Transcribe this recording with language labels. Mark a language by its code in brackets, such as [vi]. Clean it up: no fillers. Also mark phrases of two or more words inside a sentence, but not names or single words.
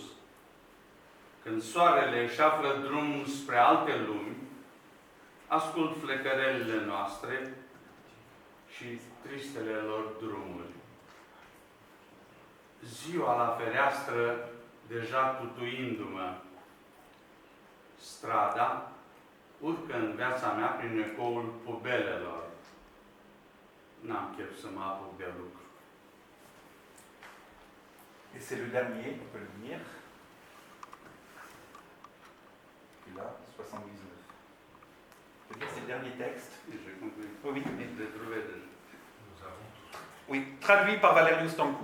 [ro] Când soarele își află drum spre alte lumi, ascult flecărelile noastre și tristele lor drumuri. Ziua la fereastră, deja tutuindu-mă, strada urcă în viața mea prin ecoul pubelelor. N-am chef să mă apuc de lucru. [fr] Et c'est le dernier, on peut le lire. Et là, 79. C'est le dernier texte. J'ai compris. Oui, J'ai trouvé déjà. oui, traduit par Valerius Stancu.